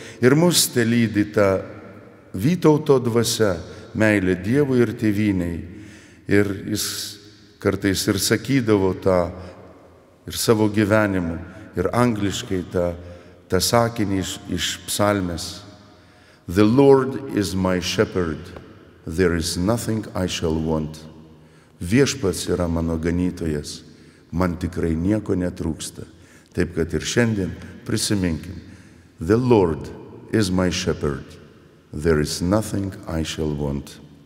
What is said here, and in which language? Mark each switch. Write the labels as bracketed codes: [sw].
[lt] Ir mus telydi ta Vytauto dvasia, meilė Dievui ir tėvynei. Ir jis kartais ir sakydavo tą ir savo gyvenimu, ir angliškai tą sakinį iš psalmės. [en] The Lord is my shepherd, there is nothing I shall want. [lt] Viešpats yra mano ganytojas, man tikrai nieko netrūksta. Taip kad ir šiandien prisiminkim. [en] The Lord is my shepherd, there is nothing I shall want.